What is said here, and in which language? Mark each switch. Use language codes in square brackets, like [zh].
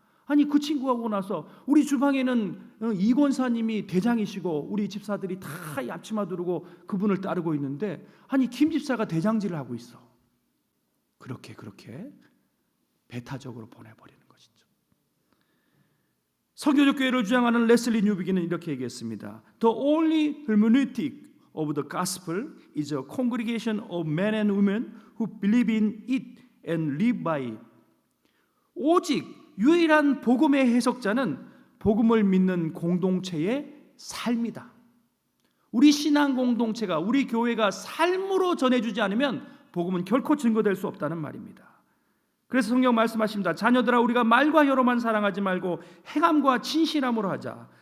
[ko] 아니 그 친구하고 나서 우리 주방에는 이 권사님이 대장이시고 우리 집사들이 다 앞치마 두르고 그분을 따르고 있는데 아니 김 집사가 대장질을 하고 있어. 그렇게 배타적으로 보내버리는 것이죠. 설교적 교회를 주장하는 레슬리 뉴비기는 이렇게 얘기했습니다. [en] The only hermeneutic of the gospel is a congregation of men and women who believe in it and live by it. [ko] 오직 유일한 복음의 해석자는 복음을 믿는 공동체의 삶이다. 우리 신앙 공동체가, 우리 교회가 삶으로 전해주지 않으면 복음은 결코 증거될 수 없다는 말입니다. 그래서 성경 말씀하십니다. 자녀들아, 우리가 말과 혀로만 사랑하지 말고 행함과 진실함으로 하자.